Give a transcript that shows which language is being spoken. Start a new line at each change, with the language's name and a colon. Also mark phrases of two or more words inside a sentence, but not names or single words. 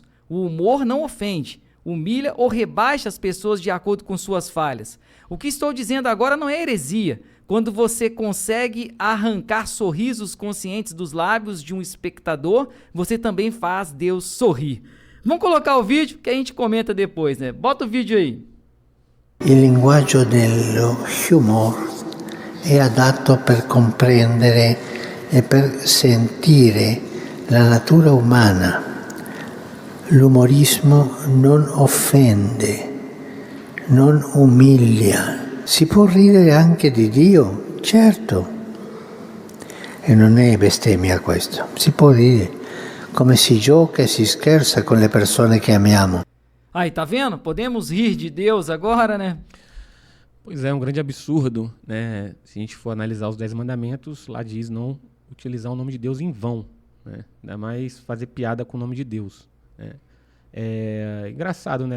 Portuguese: O humor não ofende, humilha ou rebaixa as pessoas de acordo com suas falhas. O que estou dizendo agora não é heresia. Quando você consegue arrancar sorrisos conscientes dos lábios de um espectador, você também faz Deus sorrir. Vamos colocar o vídeo que a gente comenta depois, né? Bota o vídeo aí.
Italian: Il linguaggio dello humor è adatto per comprendere e per sentire la natura umana. L'umorismo non offende, non umilia. Si può ridere anche di Dio, certo. E non è bestemmia questo. Si può ridere come si gioca e si scherza con le persone che amiamo.
Portuguese: Aí, tá vendo? Podemos rir de Deus agora, né? Pois é, um grande absurdo, né? Se a gente for analisar os 10 mandamentos, lá diz não utilizar o nome de Deus em vão, né? Ainda mais fazer piada com o nome de Deus, né? É engraçado, né?